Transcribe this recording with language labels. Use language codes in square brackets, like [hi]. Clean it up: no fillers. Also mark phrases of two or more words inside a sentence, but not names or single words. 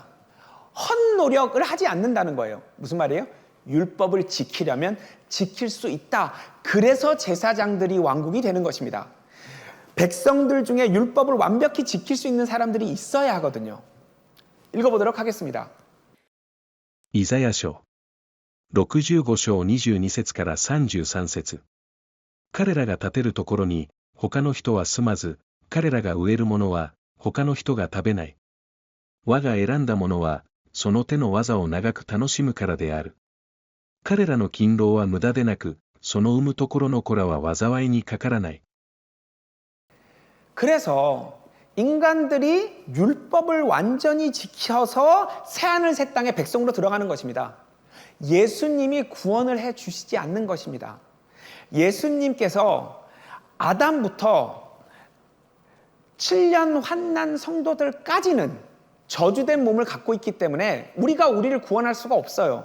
[ko] 헛노력을 하지 않는다는 거예요. 무슨 말이에요? 율법을 지키려면 지킬 수 있다. 그래서 제사장들이 왕국이 되는 것입니다. 백성들 중에 율법을 완벽히 지킬 수 있는 사람들이 있어야 하거든요. 읽어보도록 하겠습니다. [ja] イザヤ書65章22節から33節。彼らが建てるところに他の人は住まず、彼らが植えるものは他の人が食べない。我が選んだものはその手の技を長く楽しむからである。彼らの勤労は無駄でなく、その産むところの子らは災いにかからない。 [ko] 그래서 인간들이 율법을 완전히 지켜서 새하늘 새 땅의 백성으로 들어가는 것입니다. 예수님이 구원을 해 주시지 않는 것입니다. 예수님께서 아담부터 7년 환난 성도들까지는 저주된 몸을 갖고 있기 때문에 우리가 우리를 구원할 수가 없어요.